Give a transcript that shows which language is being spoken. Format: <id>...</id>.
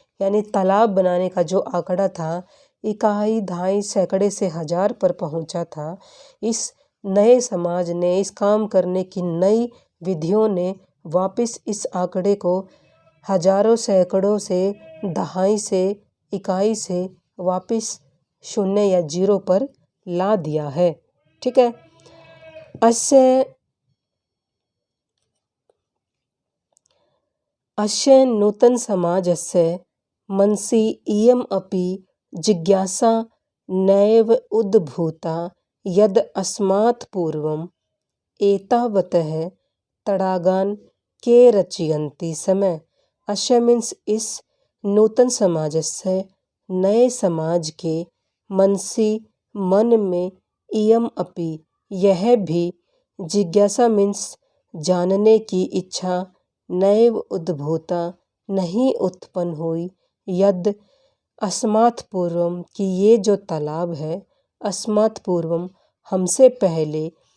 <hi>यानी तालाब बनाने का जो आंकड़ा था, इकाई दहाई सैकड़े से हजार पर पहुंचा था, इस नए समाज ने, इस काम करने की नई विधियों ने वापस इस आंकड़े को हजारों सैकड़ों से, दहाई से, इकाई से वापस शून्य या जीरो पर ला दिया है। ठीक है,</hi> <sa>अस्य नूतन समाजस्य मनसि इयम् अपि जिज्ञासा नैव उद्भूता यद् अस्मात् पूर्वम् एतावतः तडागान् के रचयन्ति समय।</sa> <hi>अस्य मीन्स इस</hi> <sa>नूतन समाजस्य,</sa> <hi>नए समाज के, मनसी मन में,</hi> <sa>इयम अपि</sa> <hi>यह भी, जिज्ञासा मीन्स जानने की इच्छा,</hi> <sa>नैव उद्भूता</sa> <hi>नहीं उत्पन्न हुई,</hi> <sa>यद अस्मात् पूर्वम</sa> <hi>कि ये जो तालाब है,</hi> <sa>अस्मात् पूर्वम</sa> <hi>हमसे पहले,</hi>